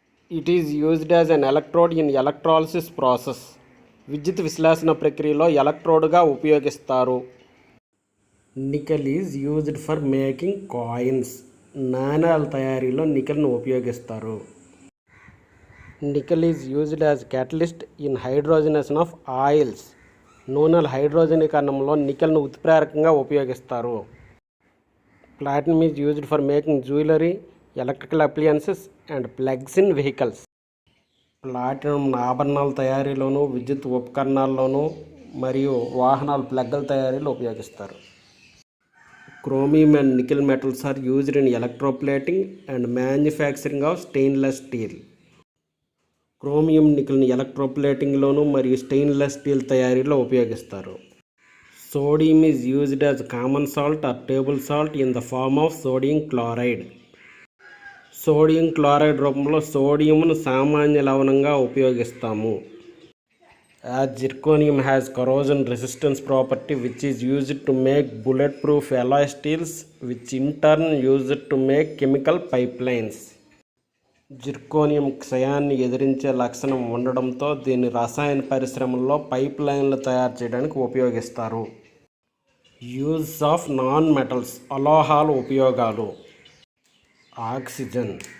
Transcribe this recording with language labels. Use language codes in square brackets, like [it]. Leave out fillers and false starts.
[en] It is used as an electrode in electrolysis process. [te] విద్యుత్ విశ్లేషణ ప్రక్రియలో ఎలక్ట్రోడ్గా ఉపయోగిస్తారు. [en] Nickel is used for making coins. [te] నాణేల తయారీలో నికెల్ను ఉపయోగిస్తారు. [en] Nickel is used as catalyst in hydrogenation of oils. [te] నూనెల హైడ్రోజనీకరణంలో నికెల్ను ఉత్ప్రేరకంగా ఉపయోగిస్తారు. [en] Platinum is used for making jewellery, electrical appliances and plugs in vehicles. [te] Platinum ఆభరణాల తయారీలోను, విద్యుత్ ఉపకరణాల్లోనూ మరియు వాహనాల ప్లగ్ల తయారీలో ఉపయోగిస్తారు. [en] Chromium and nickel metals are used in electroplating and manufacturing of stainless steel. [te] Chromium నికెల్ని ఎలక్ట్రోప్లేటింగ్లోను మరియు stainless steel తయారీలో ఉపయోగిస్తారు. [en] Sodium is used as common salt or table salt in the form of sodium chloride. [te] Sodium chloride రూపంలో సోడియంను సామాన్య లవణంగా ఉపయోగిస్తాము. [en] As zirconium has corrosion resistance property which is used to make bulletproof alloy steels, which in turn used to make chemical pipelines. [te] Zirconium క్షయాన్ని ఎదిరించే లక్షణం ఉండడంతో దీన్ని రసాయన పరిశ్రమల్లో pipe లైన్లు తయారు చేయడానికి ఉపయోగిస్తారు. [en] use of non metals, [te] అలోహాల ఉపయోగాలు. [en] Oxygen.